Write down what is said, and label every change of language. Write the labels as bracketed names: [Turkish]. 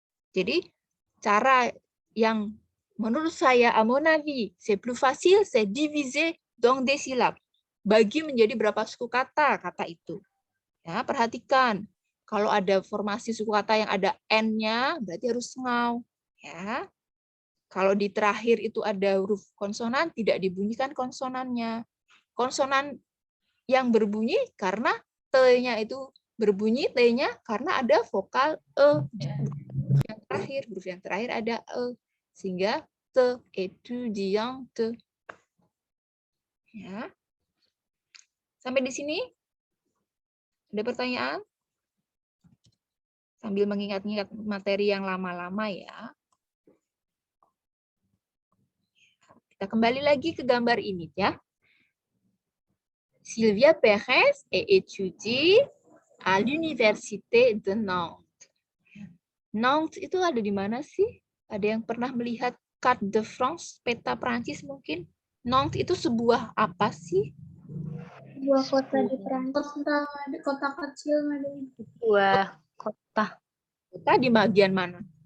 [Indonesian] Jadi cara yang menurut saya, [French] à mon avis, c'est plus facile, c'est diviser dans des syllabes. [Indonesian] Bagi menjadi berapa suku kata itu. Ya, perhatikan. Kalau ada formasi suku kata yang ada N-nya, berarti harus sengau. Ya. Kalau di terakhir itu ada huruf konsonan, tidak dibunyikan konsonannya. Konsonan yang berbunyi karena T-nya itu berbunyi, T-nya karena ada vokal E. Huruf yang terakhir ada E. Sehingga te, étudiante. Ya. Sampai di sini? Ada pertanyaan? Sambil mengingat-ingat materi yang lama-lama ya. Kita kembali lagi ke gambar ini ya. [French] Sylvia Perez est étudiée à l'université de Nantes. [Indonesian] Nantes itu ada di mana sih? Ada yang pernah melihat [French] carte de France, [Indonesian] peta Prancis mungkin? Nantes itu sebuah apa sih? Dua kota di Prancis. Kota kecil, Madam. Dua kota. Kota di bagian mana?